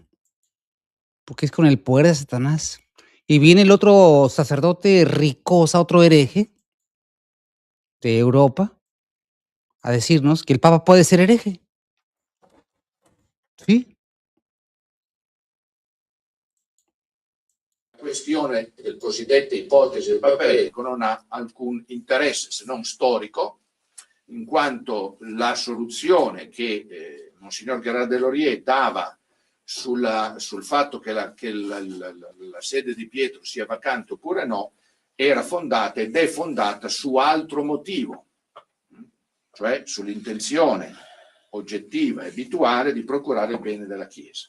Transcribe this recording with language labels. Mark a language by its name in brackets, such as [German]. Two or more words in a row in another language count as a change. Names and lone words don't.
[Spanish] Porque es con el poder de Satanás. Y viene el otro sacerdote ricosa, otro hereje de Europa, a decirnos que el Papa puede ser hereje. ¿Sí? [Italian] La questione del cosiddetta ipotesi del paperico non ha alcun interesse se non storico, in quanto la soluzione che Monsignor Gérard Deslauriers dava sul fatto che la sede di Pietro sia vacante oppure no, era fondata ed è fondata su altro motivo, cioè sull'intenzione oggettiva e abituale di procurare il bene della Chiesa.